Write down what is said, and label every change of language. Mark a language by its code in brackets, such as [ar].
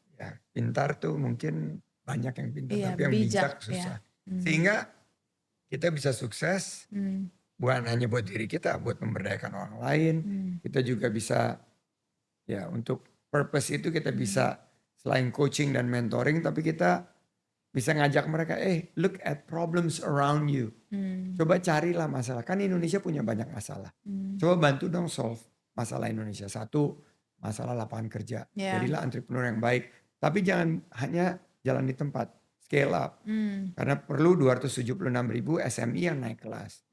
[id] Ya, pintar tuh mungkin banyak yang pintar, tapi yang bijak susah. Ya. Sehingga kita bisa sukses bukan hanya buat diri kita, buat memberdayakan orang lain. Kita juga bisa ya untuk purpose itu kita bisa selain coaching dan mentoring, tapi kita bisa ngajak mereka, [en] look at problems around you. [id] Coba carilah masalah. Kan Indonesia punya banyak masalah. Coba bantu dong solve masalah Indonesia. Satu, masalah lapangan kerja. Ya. Jadilah entrepreneur yang baik. Tapi jangan hanya jalan di tempat. [en] Scale up. [id] Karena perlu 276.000 SME yang naik kelas.